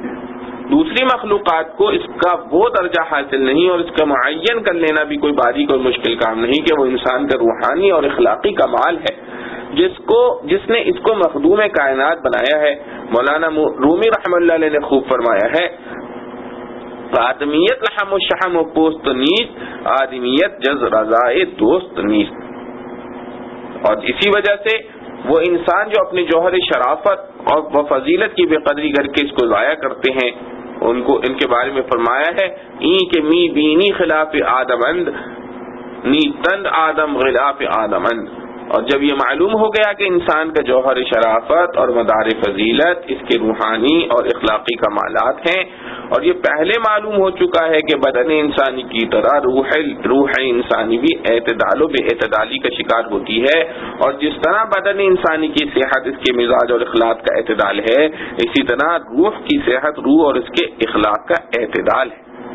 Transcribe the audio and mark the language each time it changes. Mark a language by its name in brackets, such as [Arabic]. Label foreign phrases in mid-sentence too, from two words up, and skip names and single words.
[Urdu] دوسری مخلوقات کو اس کا وہ درجہ حاصل نہیں اور اس کا معین کر لینا بھی کوئی باریک اور مشکل کام نہیں کہ وہ انسان کا روحانی اور اخلاقی کمال ہے جس نے اس کو مخدوم کائنات بنایا ہے۔ مولانا رومی رحمہ اللہ علیہ نے خوب فرمایا ہے، [Persian] آدمیت لحم و شحم و پوست نیست، آدمیت جز رضائے دوست نیست۔ [Urdu] اور اسی وجہ سے وہ انسان جو اپنے جوہر شرافت اور فضیلت کی بے قدری کر کے اس کو ضائع کرتے ہیں، ان کے بارے میں فرمایا ہے، [Persian] این کے می بینی خلاف آدمند، نی تند آدم غلاف آدمند۔ [Urdu] اور جب یہ معلوم ہو گیا کہ انسان کا جوہر شرافت اور مدار فضیلت اس کے روحانی اور اخلاقی کمالات ہیں، اور یہ پہلے معلوم ہو چکا ہے کہ بدن انسانی کی طرح روح انسانی بھی اعتدال و بے اعتدالی کا شکار ہوتی ہے، اور جس طرح بدن انسانی کی صحت اس کے مزاج اور اخلاق کا اعتدال ہے، اسی طرح روح کی صحت روح اور اس کے اخلاق کا اعتدال ہے۔